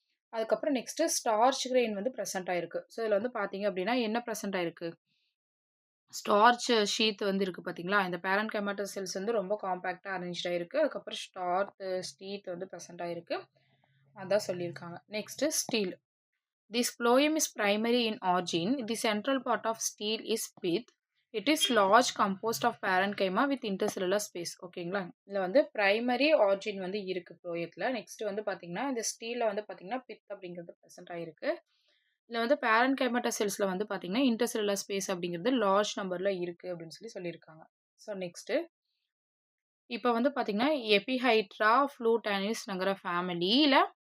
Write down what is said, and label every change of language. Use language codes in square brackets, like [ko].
[ta] அதுக்கப்புறம் next starch grain வந்து present ஆயிருக்கு. ஸோ இதில் வந்து பார்த்தீங்க அப்படின்னா, என்ன ப்ரெசென்ட் ஆயிருக்கு? ஸ்டார்ச் ஷீத் வந்து இருக்கு பார்த்தீங்களா? இந்த பேரன்கைமாட்டல் செல்ஸ் வந்து ரொம்ப காம்பேக்ட்டா அரேஞ்ச்டா இருக்கு. அதுக்கப்புறம் ஷீத் வந்து ப்ரெசென்ட் ஆயிருக்கு. அதான் சொல்லியிருக்காங்க. Next steel. [en] This phloem is primary in origin. The central part of steel is pith. It is large composed of parenchyma with intercellular space. [ta] ஓகேங்களா? இதில் வந்து பிரைமரி ஆர்ஜின் வந்து இருக்கு ப்ளோயத்தில். நெக்ஸ்ட் வந்து பார்த்தீங்கன்னா, இந்த ஸ்டீலில் வந்து பார்த்தீங்கன்னா பித் அப்படிங்கிறது ப்ரெசென்ட் ஆயிருக்கு. இதில் வந்து பேரன்கைமாட்டா செல்ஸில் வந்து பார்த்தீங்கன்னா, இன்டர்செல்லுலர் ஸ்பேஸ் அப்படிங்கிறது லார்ஜ் நம்பரில் இருக்குது அப்படின்னு சொல்லியிருக்காங்க. ஸோ நெக்ஸ்ட்டு இப்போ வந்து பார்த்தீங்கன்னா, எபிஹைட்ரா ஃப்ளூட்டானிஸ்ங்கிற ஃபேமிலியில்